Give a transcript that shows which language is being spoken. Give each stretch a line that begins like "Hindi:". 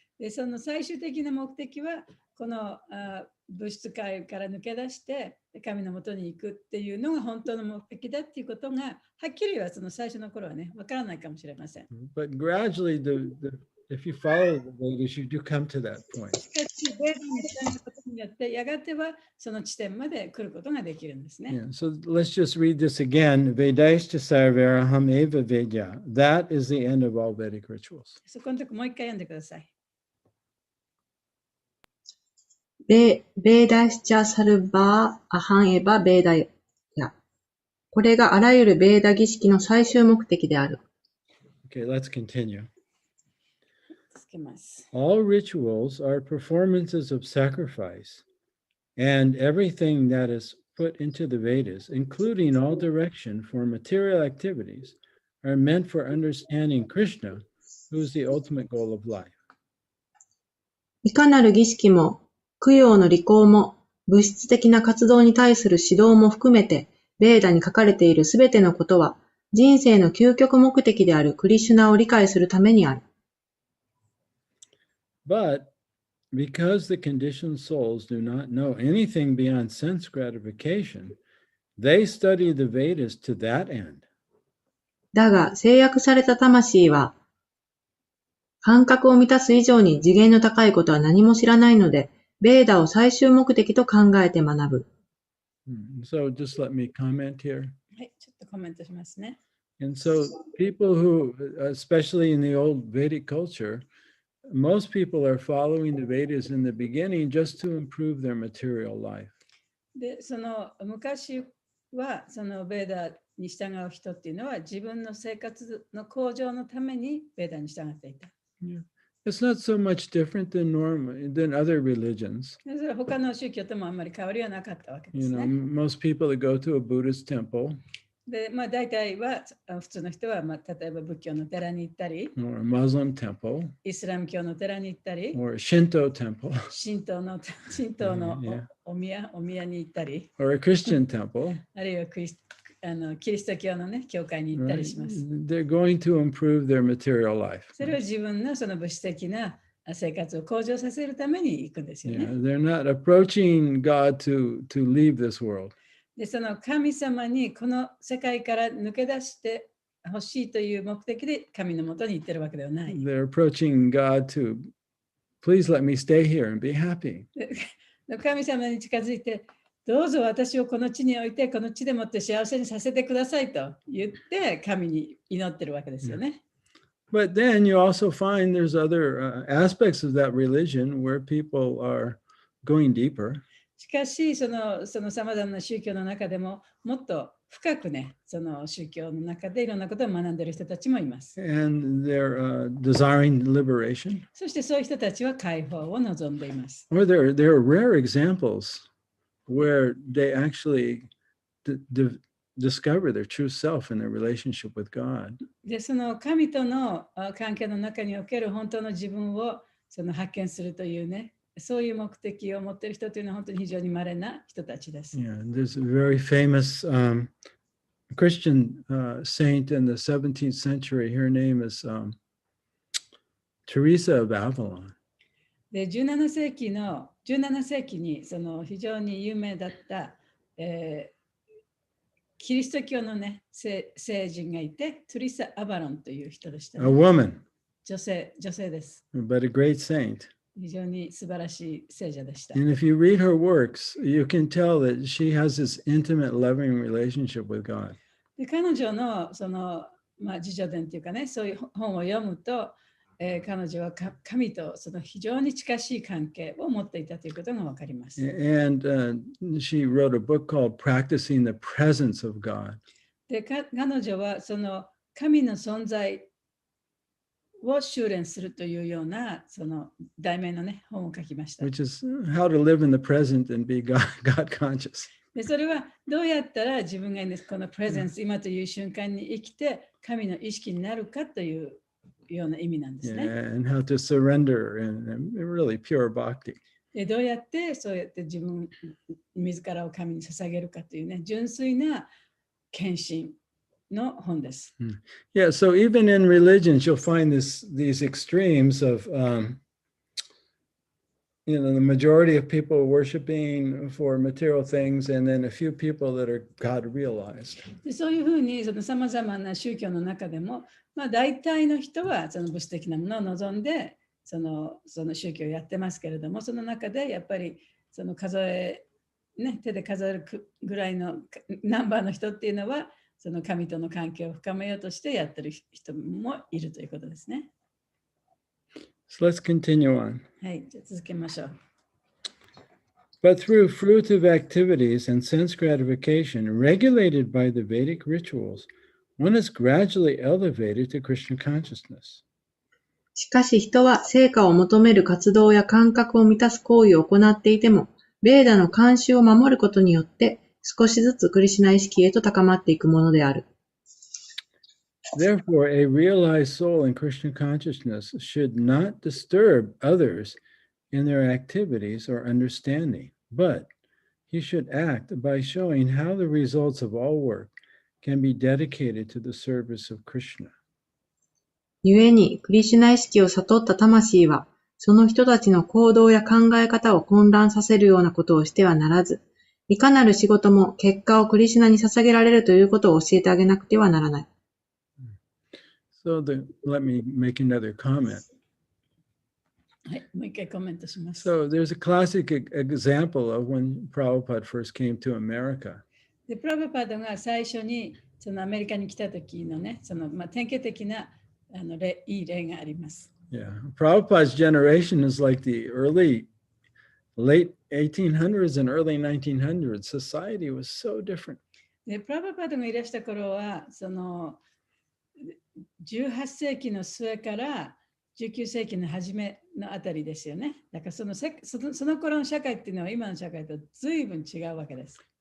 Japanese: で、その最終的な目的は、この物質界から抜け出して、神のもとに行くっていうのが本当の目的だっていうことが、はっきりはその最初の頃はね、わからないかもしれません。
English: But gradually, if you follow the Vedas, you do come to that point.
Japanese: しかし、ベーダに従うことによって、やがてはその地点まで来ることができるんですね。
English: Yeah, so let's just read this again.
Sanskrit: Vedaishta sarvaraham eva vedya.
English: That is the end of all Vedic rituals.
Japanese: そこのとこもう一回読んでください。
Sanskrit: ベーダシチャサルバーアハンエバベーダヤ。
Japanese: これがあらゆるベーダ儀式の最終目的である。
English: Okay, let's continue.
Japanese: 続けます。
English: All rituals are performances of sacrifice, and everything that is put into the Vedas, including all direction for material activities, are meant for understanding Krishna, who is the ultimate goal of life.
Japanese: いかなる儀式も、供養の履行も、物質的な活動に対する指導も含めて、ベーダに書かれているすべてのことは、人生の究極目的であるクリシュナを理解するためにある。
English: But because the conditioned souls do not know anything beyond sense gratification, they study the Vedas to that end.
Japanese: だが、制約された魂は、感覚を満たす以上に次元の高いことは何も知らないので、ベーダを最終目的と考えて学ぶ。
English: So just let me comment here.
Japanese: はい、ちょっとコメントしますね。
English: And so people who, especially in the old Vedic culture, most people are following the Vedas in the beginning just to improve their material life.
Japanese: で、その昔はそのベーダに従う人っていうのは自分の生活の向上のためにベーダに従っていた。
English: Yeah. It's not so much different than other religions.
Japanese: でそれは他の宗教ともあんまり変わりはなかったわけですね。
English: Most people that go to a Buddhist temple,
Japanese: で、大体は普通の人は、例えば仏教の寺に行ったり、
English: or a Muslim temple,
Japanese: イスラム教の寺に行ったり、
English: or a Shinto temple,
Japanese: 神道の
English: Yeah.
Japanese: お宮に行ったり、
English: or a Christian temple.
Japanese: あるいはキリスト教のね、教会に行ったりします。
English: They're going to improve their material life.
Japanese: それは自分のその物質的な生活を向上させるために行くんですよね。
English: They're not approaching God to leave this world.
Japanese: で、その神様にこの世界から抜け出してほしいという目的で神のもとに行ってるわけではない。
English: They're approaching God to, please let me stay here and be happy.
Japanese: で神様に近づいて、どうぞ私をこの地に置いて、この地でもって幸せにさせてくださいと言って神に祈ってるわけですよね。
English: But then you also find there's other aspects of that religion where people are going deeper.
Japanese: しかし、そのさまざまな宗教の中でももっと深くね、その宗教の中でいろんなことを学んでいる人たちもいます。
English: And they're desiring liberation.
Japanese: そしてそういう人たちは解放を望んでいます。
English: Or there are rare examples where they actually discover their true self in their relationship with God.
Japanese: で、その神との関係の中における本当の自分をその発見するというね、そういう目的を持っている人というのは本当に非常に稀な人たちです。
English: Yeah, there's a very famous Christian saint in the 17th century. Her name is Teresa of Avila.
Japanese: で、17世紀にその非常に有名だった、キリスト教のね、聖人がいて、トゥリサ・アバロンという人でした、ね。
English: A woman.
Japanese: 女性です。
English: But a great saint.
Japanese: 非常に素晴らしい聖者でした。
English: And if you read her works, you can tell that she has this intimate, loving relationship with God.
Japanese: で、彼女のその、自叙伝というかね、そういう本を読むと、彼女は神とその非常に近しい関係を持っていたということがわかります。
English: And she wrote a book called Practicing the Presence of God.
Japanese: で、彼女はその神の存在を修練するというようなその題名のね、本を書きました。
English: Which is how to live in the present and be God conscious.
Japanese: で、それはどうやったら自分がこのプレゼンス、今という瞬間に生きて神の意識になるかというような意味なんですね。
English: And how to surrender and really pure bhakti.
Japanese: で、どうやってそうやって自らを神に捧げるかというね、純粋な献身の本です。
English: Yeah, so even in religions, you'll find these extremes of, the majority of people worshiping for material things, and then a few people that are God realized.
Japanese: で、そういうふうにさまざまな宗教の中でも、大体の人はその物質的なものを望んでその宗教をやってますけれども、その中でやっぱりその手で数えるぐらいのナンバーの人っていうのは、その神との関係を深めようとしてやってる人もいるということですね。
English: So let's continue on.
Japanese: はい、じゃあ続けましょう。
English: But through fruitive activities and sense gratification regulated by the Vedic rituals, one is gradually elevated to Krishna consciousness.
Japanese: しかし人は成果を求める活動や感覚を満たす行為を行っていても、ベーダの慣習を守ることによって少しずつクリシュナ意識へと高まっていくものである。
English: Therefore, a realized soul in Krishna consciousness should not disturb others in their activities or understanding, but he should act by showing how the results of all work can be dedicated to the service of Krishna.
Japanese: 故に、クリシュナ意識を悟った魂は、その人たちの行動や考え方を混乱させるようなことをしてはならず、いかなる仕事も結果をクリシュナに捧げられるということを教えてあげなくてはならない。
English: So let me make another comment.
Japanese: はい、もう一回コメントします。
English: So there's a classic example of when Prabhupada first came to America.
Japanese: で、プラブパドが最初にそのアメリカに来た時のね、その典型的ないい例があります。
English: Yeah, Prabhupada's generation is like the late 1800s and early 1900s. Society was so different.
Japanese: で、プラブパドがいらした頃は、その18世紀の末から19世紀の初めのあたりですよね。だからその頃の社会っていうのは今の社会と随分違うわけです。